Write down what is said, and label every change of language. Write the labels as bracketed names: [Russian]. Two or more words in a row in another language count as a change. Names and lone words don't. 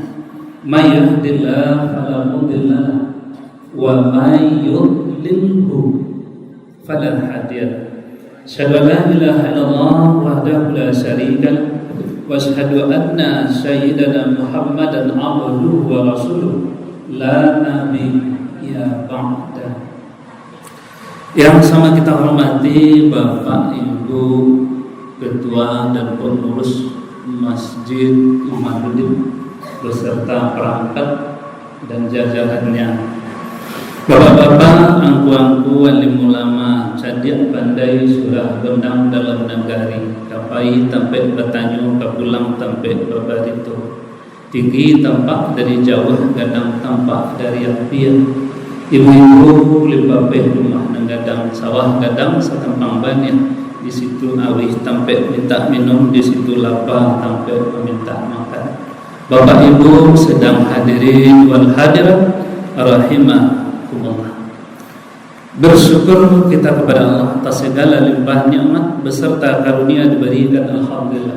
[Arabic] من يهده الله فلا مضل له ومن يضلله فلا هادي له. أشهد أن لا إله إلا الله وحده لا شريك له وأشهد أن سيدنا محمدا عبده ورسوله لا نبي بعده. [Indonesian] Yang sama kita hormati Bapak Ibu Ketua dan Pengurus Masjid Ihmanuddin beserta perangkat dan jajarannya, [Minangkabau] bapak-bapak, angku-angku, alim ulama, cadiak pandai surah gendang dalam negari, kapai tampai bertanyu, kapulang tampai babarito, tinggi tampak dari jauh, gadang tampak dari apian, ibu-ibu limpapeh rumah negadang, sawah gadang setempang banyak, di situ awih tampai minta minum, di situ lapar tampai meminta makan. [Indonesian] Bapak Ibu sedang [Arabic] حاضرين والحاضرات رحمكم الله. [Indonesian] Bersyukur kita kepada Allah atas segala limpah nikmat beserta karunia diberikan, alhamdulillah.